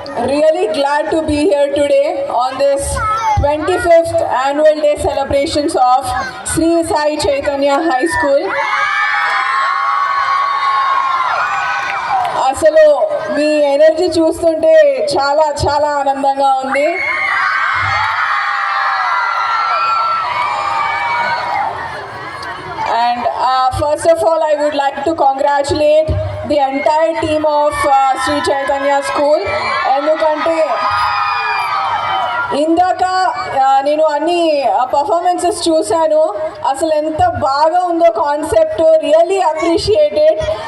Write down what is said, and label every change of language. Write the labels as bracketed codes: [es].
[en] Really glad to be here today on this 25th annual day celebrations of Sri Sai Chaitanya High School. [te] అసలు మీ energy చూస్తుంటే చాలా చాలా ఆనందంగా ఉంది. [en] And first of all, I would like to congratulate the entire team of Sri Chaitanya School. [te] ఎందుకంటే ఇందాక నేను అన్ని పర్ఫార్మెన్సెస్ చూశాను. అసలు ఎంత బాగా ఉందో కాన్సెప్ట్, [en] Really appreciated.